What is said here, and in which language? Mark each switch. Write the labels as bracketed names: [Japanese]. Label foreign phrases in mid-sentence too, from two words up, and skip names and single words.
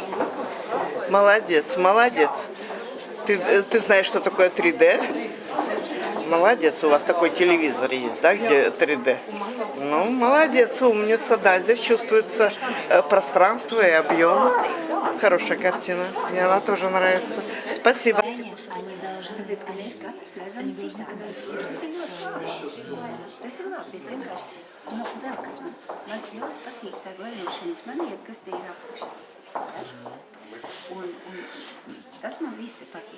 [Russian] Молодец, молодец. Ты знаешь, что такое 3D? Молодец, у вас такой телевизор есть, да, где 3D? Ну, молодец, умница, да, здесь чувствуется пространство и объем. Хорошая картина, мне она тоже нравится. Спасибо. [Latvian] Tāpēc, ka mēs katrs redzam citādi. Tas ir ļoti labi. Tas ir labi, bet vienkārši, vēl kas man ļoti patīk tā gleznošanas maniera, kas te ir apakšā. Un tas man viss te patīk.